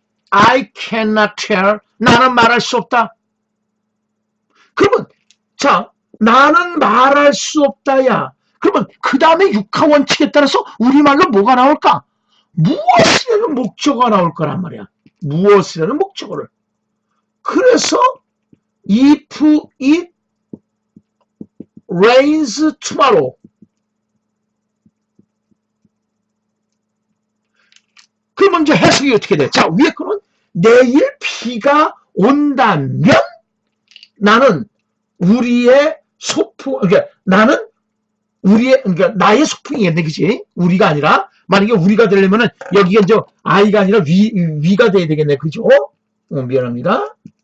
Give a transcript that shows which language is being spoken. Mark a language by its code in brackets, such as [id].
[en] I cannot tell. [ko] 나는 말할 수 없다. 그러면 자, 나는 말할 수 없다야. 그러면 그 다음에 육하원칙에 따라서 우리말로 뭐가 나올까? 무엇이라는 목적어가 나올 거란 말이야. 무엇이라는 목적어를. 그래서 [en] if it rains tomorrow. [ko] 그러면 이제 해석이 어떻게 돼? 자, 위에 거는 내일 비가 온다면 나는 우리의 소풍, 그러니까 나는 우리의, 그러니까 나의 소풍이겠네, 그치? 우리가 아니라, 만약에 우리가 되려면은 여기가 이제 I가 아니라 위가 돼야 되겠네, 그죠? 미안합니다.